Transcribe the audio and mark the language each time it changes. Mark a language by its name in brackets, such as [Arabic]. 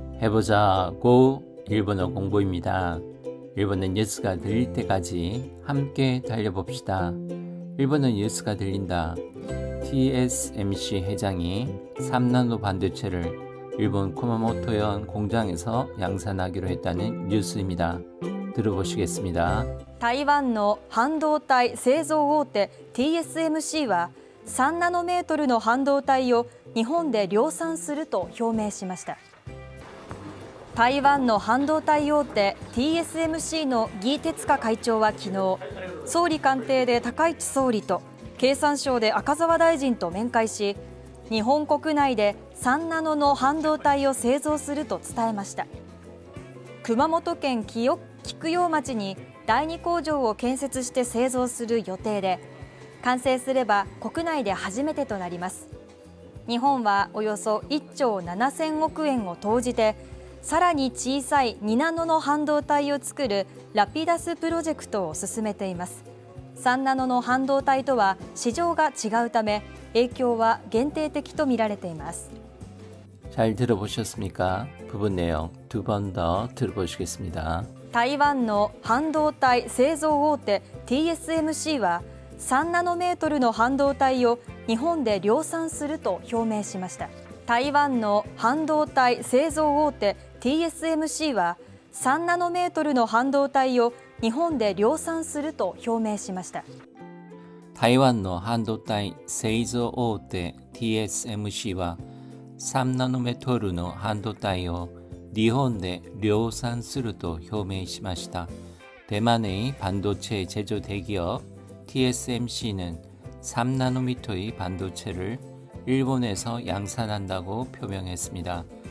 [Korean] 해보자고 일본어 공부입니다. 일본어 뉴스가 들릴 때까지 함께 달려봅시다. 일본어 뉴스가 들린다. TSMC 회장이 3나노 반도체를 일본 쿠마모토현 공장에서 양산하기로 했다는 뉴스입니다. 들어보시겠습니다. [Japanese] 台湾の半導体製造大手 TSMC は3ナノメートルの半導体を日本で量産すると表明しました。台湾の半導体大手 TSMC の魏哲家会長は昨日、総理官邸で高市総理と経産省で赤澤大臣と面会し、日本国内で3ナノの半導体を製造すると伝えました。熊本県菊陽町に第2工場を建設して製造する予定で、完成すれば国内で初めてとなります。日本はおよそ1兆7000億円を投じて、さらに小さい2ナノの半導体を作るラピダスプロジェクトを進めています。 3ナノの半導体とは市場が違うため、影響は限定的とみられています。 [Korean] 잘 들어보셨습니까? 부분 내용 두 번 더 들어보시겠습니다. [Japanese] 台湾の半導体製造大手 TSMC は3ナノメートルの半導体を日本で量産すると表明しました。台湾の半導体製造大手 TSMC は3ナノメートルの半導体を日本で量産すると表明しました。台湾の半導体製造大手 TSMC は3ナノメートルの半導体を日本で量産すると表明しました。 [Korean] 대만의 반도체 제조 대기업 TSMC는 3나노미터의 반도체를 일본에서 양산한다고 표명했습니다.